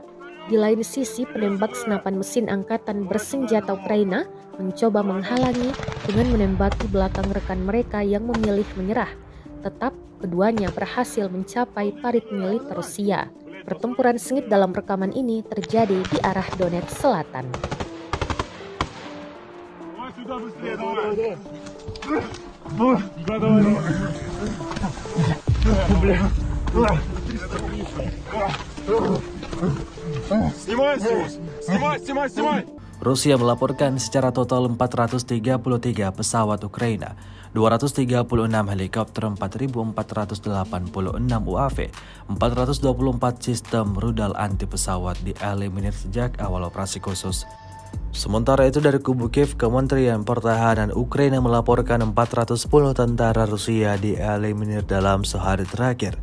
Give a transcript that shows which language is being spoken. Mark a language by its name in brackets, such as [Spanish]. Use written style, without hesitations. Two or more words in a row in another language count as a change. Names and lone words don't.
[Indonesian] Di lain sisi, penembak senapan mesin angkatan bersenjata Ukraina mencoba menghalangi dengan menembaki belakang rekan mereka yang memilih menyerah. Tetap, keduanya berhasil mencapai parit militer Rusia. Pertempuran sengit dalam rekaman ini terjadi di arah Donetsk Selatan. [Russian] Сюда быстрее, давай. Давай. Снимай. [Indonesian] Rusia melaporkan secara total 433 pesawat Ukraina, 236 helikopter, 4.486 UAV, 424 sistem rudal anti pesawat dieliminir sejak awal operasi khusus. Sementara itu dari kubu Kiev, Kementerian Pertahanan Ukraina melaporkan 410 tentara Rusia dieliminir dalam sehari terakhir.